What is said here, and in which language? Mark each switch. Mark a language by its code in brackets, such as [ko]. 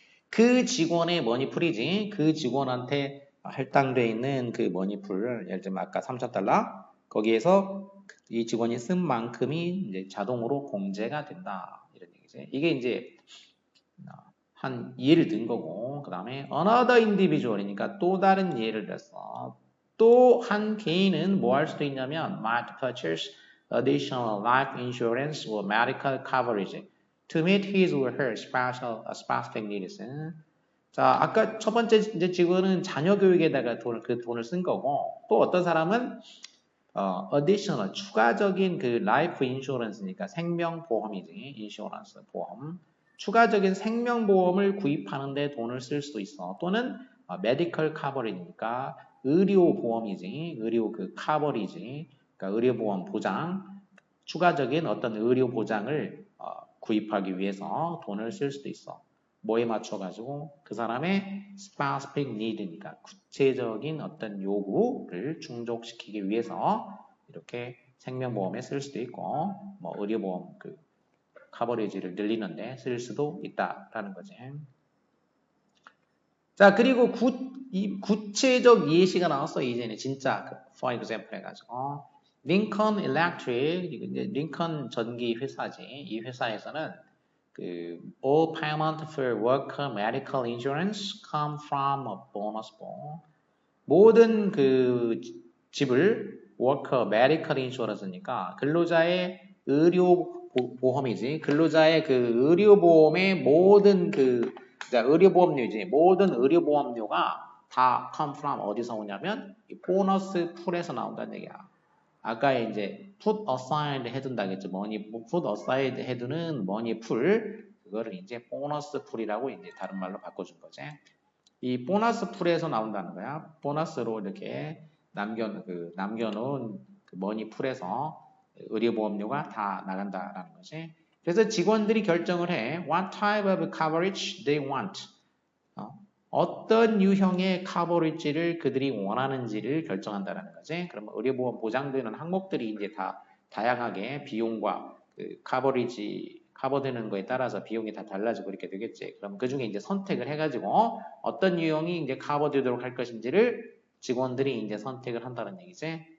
[ko] 그 직원의 머니풀이지. 그 직원한테 할당돼 있는 그 머니풀, 예를 들면 아까 3,000달러 거기에서 이 직원이 쓴 만큼이 이제 자동으로 공제가 된다. 이런 얘기지. 이게 이제 한 예를 든 거고, 그 다음에 [en] another individual [ko] 이니까 또 다른 예를 들었어. 또 한 개인은 뭐 할 수도 있냐면 [en] might purchase additional life insurance or medical coverage to meet his or her specific needs. [ko] 자, 아까 첫 번째 이제 직원은 자녀 교육에다가 그 돈을 쓴 거고, 또 어떤 사람은 additional 추가적인 그 life insurance니까 생명보험이지, 인슈런스 보험. 추가적인 생명보험을 구입하는데 돈을 쓸 수도 있어. 또는 medical coverage니까 의료보험이지, 의료 그 커버리지, 그러니까 의료보험 보장. 추가적인 어떤 의료 보장을 구입하기 위해서 돈을 쓸 수도 있어. 뭐에 맞춰가지고 그 사람의 specific need니까 구체적인 어떤 요구를 충족시키기 위해서 이렇게 생명보험에 쓸 수도 있고 뭐 의료보험 그 커버리지를 늘리는데 쓸 수도 있다라는 거지. 자, 그리고 구체적 예시가 나왔어. 이제는 진짜 [en] for example [ko] 해가지고 링컨 일렉트릭, 이제 링컨 전기 회사지. 이 회사에서는 [en] all payment for worker medical insurance come from a bonus pool. [ko] 모든 집을 [en] worker medical insurance [ko] 니까 근로자의 의료 보험이지. 근로자의 의료보험의 모든 의료보험료지. 모든 의료보험료가 다 [en] come from [ko] 어디서 오냐면 이 보너스 풀에서 나온다는 얘기야. 아까 이제 [en] put aside [ko] 해둔다겠죠. put aside 해두는 머니 풀, 그거를 이제 보너스 풀이라고 이제 다른 말로 바꿔준 거지. 이 보너스 풀에서 나온다는 거야. 보너스로 이렇게 남겨놓은 머니 풀에서 의료보험료가 다 나간다라는 거지. 그래서 직원들이 결정을 해. [en] What type of coverage they want. [ko] 어떤 유형의 커버리지를 그들이 원하는지를 결정한다는 거지. 그러면 의료보험 보장되는 항목들이 이제 다 다양하게 비용과 커버되는 거에 따라서 비용이 다 달라지고 이렇게 되겠지. 그럼 그 중에 이제 선택을 해가지고 어떤 유형이 이제 커버되도록 할 것인지를 직원들이 이제 선택을 한다는 얘기지.